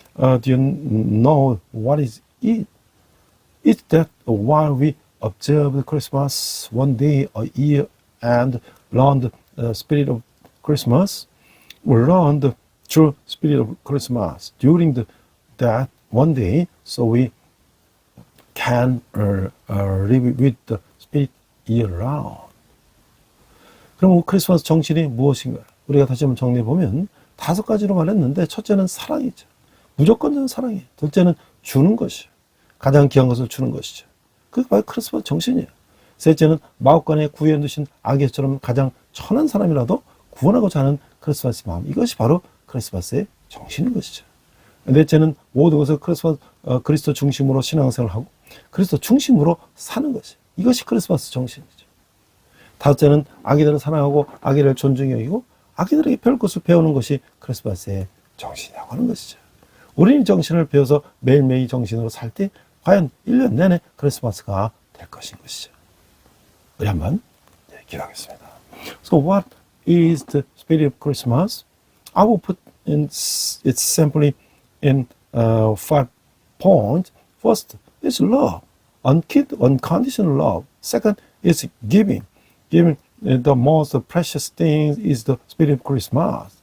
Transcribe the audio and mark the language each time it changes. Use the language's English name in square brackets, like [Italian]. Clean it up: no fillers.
[English] Do you know what is it? It's that while we observe Christmas one day a year and learn the spirit of Christmas, we learn the true spirit of Christmas during that one day, so we can live with the spirit year-round. [Korean] 그럼 크리스마스 정신이 무엇인가요? 우리가 다시 한번 정리해보면 5가지로 말했는데 첫째는 사랑이죠. 무조건적인 사랑이에요. 둘째는 주는 것이죠. 가장 귀한 것을 주는 것이죠. 그게 바로 크리스마스 정신이에요. 셋째는 마옥간에 구해 두신 아기처럼 가장 천한 사람이라도 구원하고자 하는 크리스마스 마음. 이것이 바로 크리스마스의 정신인 것이죠. 넷째는 모든 것을 그리스도 중심으로 신앙생활을 하고 그리스도 중심으로 사는 것이. 이것이 크리스마스 정신이죠. 다섯째는 아기들을 사랑하고 아기를 존중히 여기고 아기들에게 배울 것을 배우는 것이 크리스마스의 정신이라고 하는 것이죠. 우리는 정신을 배워서 매일매일 정신으로 살 때 과연 1년 내내 크리스마스가 될 것인 것이죠. 우리 한번 기도하겠습니다. [English] So what is the spirit of Christmas? I will put it simply in 5 points. First, it's love, unconditional love. Second, it's giving. Giving the most precious thing is the spirit of Christmas.